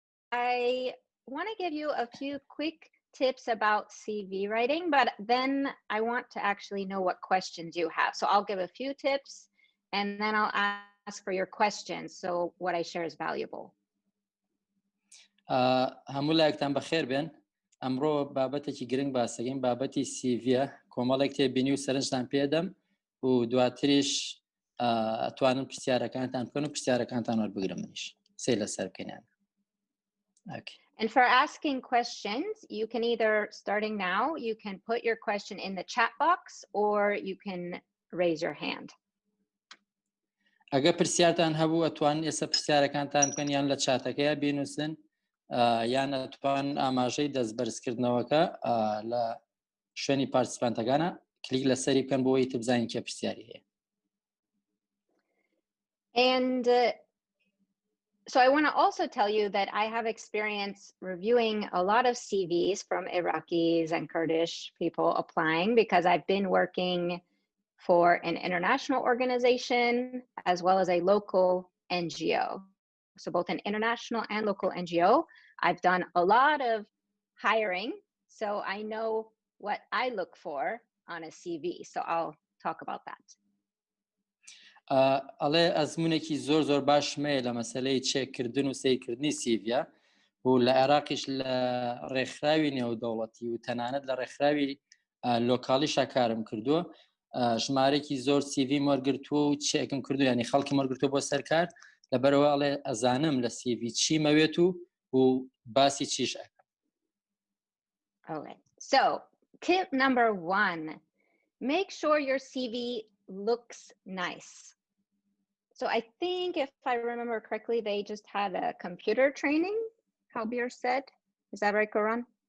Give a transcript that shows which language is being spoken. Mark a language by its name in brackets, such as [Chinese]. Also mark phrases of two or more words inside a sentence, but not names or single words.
[English] I want to give you a few quick tips about CV writing, but then I want to actually know what questions you have. So I'll give a few tips and then I'll ask for your questions. So what I share is valuable. [Central Kurdish] هەموو لایەکتان بەخێر بێن. ئەمڕۆ بابەتێکی گرنگ باسەکەین، بابەتی سیڤە. کۆمەڵێک تێبینی و سەرنجتان پێدەم و دواتریش ئەتوانن پرسیارەکانتان بکەن و پرسیارەکانتان وەربگرم منیش. سێ لەسەر بکەینیان. [English] And for asking questions, you can either, starting now, you can put your question in the chat box or you can raise your hand. [Central Kurdish] ئەگە پرسیارتان هەبوو ئەتوانن ئێستا پرسیارەکانتان بکەن یان لە چاتەکەیە بینووسن یان ئەتوان ئاماژەی دەستبەرزکردنەوەکە لە شوێنی پارتیسپانتەکانە کلیک لەسەری بکەن بۆ ئەوەی بزانین کێ پرسیاری هەیە. [English] And so I want to also tell you that I have experience reviewing a lot of CVs from Iraqis and Kurdish people applying because I've been working for an international organization as well as a local NGO. So both an international and local NGO. I've done a lot of hiring, so I know what I look for on a CV. So I'll talk about that. [Central Kurdish] ئەڵێ ئەزمونێکی زۆر باشمەیە لە مەسەلەی چێککردن و سیرکردنی سیڤە و لە عێراقیش لە ڕێکخراوی نێودەوڵەتی و تەنانەت لە ڕێکخراوی لۆکاڵیشا کارم کردووە. ژمارەی زۆر سیڤیم وەرگرتووە و چێکم کردو، ینی خەڵکی وەرگرتووە بۆ سەرکار. لەبەرەوە ئەڵێ ئەزانم لە سیڤ چی مەوێت و باسی چیش ئەکەم. [English] Okay, so tip number 1, make sure your CV looks nice. So I think if I remember correctly, they just had a computer training, Halbir said. Is that right, Goran?